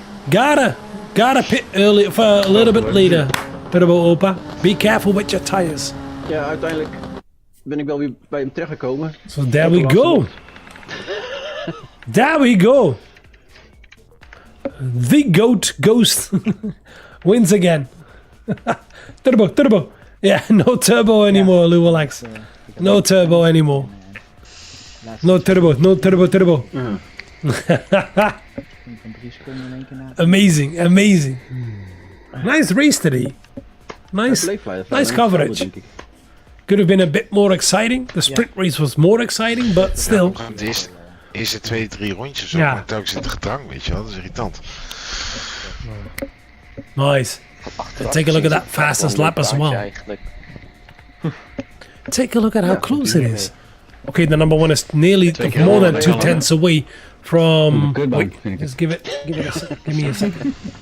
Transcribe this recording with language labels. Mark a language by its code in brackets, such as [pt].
[en] Gotta pit early for a little bit later. Turbo Opa, be careful with your tires. [nl] Ja, uiteindelijk ben ik wel weer bij hem terechtgekomen. [en] So there we go. There we go. The GOAT Ghost wins again. Turbo. Yeah, no turbo anymore, Luwalex. No turbo anymore. No turbo. Amazing. Nice race today. Nice coverage. Could have been a bit more exciting. The sprint race was more exciting, but still. [nl] De eerste 2-3 rondjes ook, maar telkens in het gedrang, weet je wel, dat is irritant. [en] Nice. Take a look at that fastest lap as well. Take a look at how close it is. Okay, the number one is nearly more than 2 tenths away from... Wait, just give me a second.